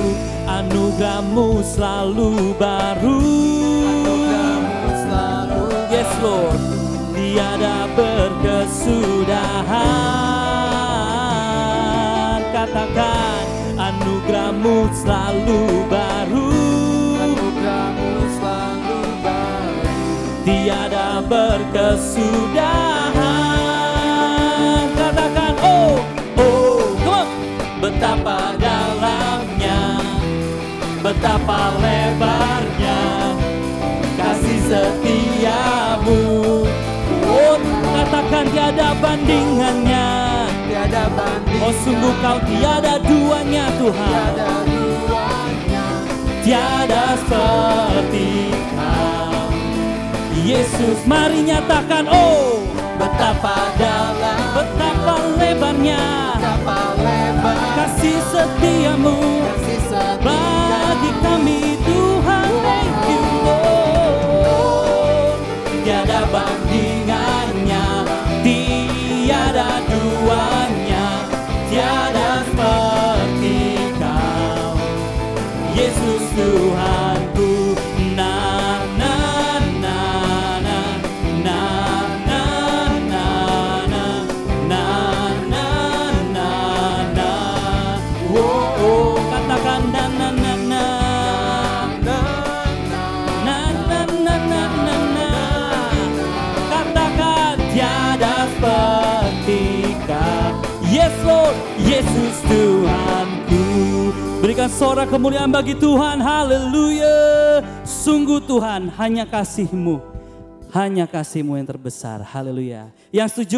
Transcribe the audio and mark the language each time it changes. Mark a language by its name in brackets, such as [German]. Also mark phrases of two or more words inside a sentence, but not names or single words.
[Indonesian] Anugerah-Mu selalu baru, [English] yes Lord, [Indonesian] tiada berkesudahan. Katakan, anugerah-Mu selalu baru, tiada berkesudahan. Katakan, [English] oh, come on. [Indonesian] Betapa dalamnya, betapa lebarnya kasih setia-Mu. Oh, katakan tiada bandingannya, Tiada banding, oh sungguh Kau tiada duanya Tuhan, tiada seperti Kau, Yesus. Mari nyatakan, oh betapa dalam, betapa lebarnya kasih setia-Mu bagi kami Tuhan. [English] Thank you Lord, [Indonesian] tiada bandingannya, tiada duanya, tiada seperti Kau, Yesus Tuhanku. Na na na na na na na na na na na na. Oh, oh katakan na na na na na na na na na na. Katakan tiada seperti Kau, [English] yes Lord, [Indonesian] Yesus Tuhanku. Berikan suara kemuliaan bagi Tuhan, haleluya. Sungguh Tuhan, hanya kasih-Mu, hanya kasih-Mu yang terbesar, haleluya.